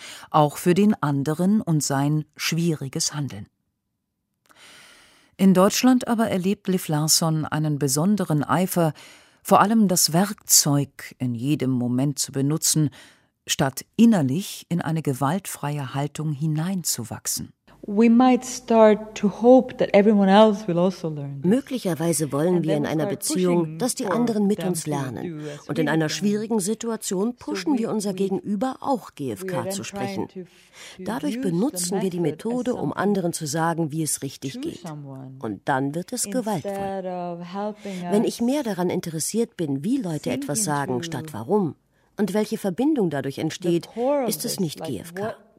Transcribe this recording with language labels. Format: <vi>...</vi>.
<de>Auch für den anderen und sein schwieriges Handeln. In Deutschland aber erlebt Liv Larsson einen besonderen Eifer, vor allem das Werkzeug in jedem Moment zu benutzen, statt innerlich in eine gewaltfreie Haltung hineinzuwachsen.</de> <en>We might start to hope that everyone else will also learn.</en> <de>Möglicherweise wollen wir in einer Beziehung, dass die anderen mit uns lernen. Und in einer schwierigen Situation pushen wir unser Gegenüber, auch GFK zu sprechen. Dadurch benutzen wir die Methode, um anderen zu sagen, wie es richtig geht. Und dann wird es gewaltvoll. Wenn ich mehr daran interessiert bin, wie Leute etwas sagen, statt warum, und welche Verbindung dadurch entsteht, ist es nicht GFK.</de>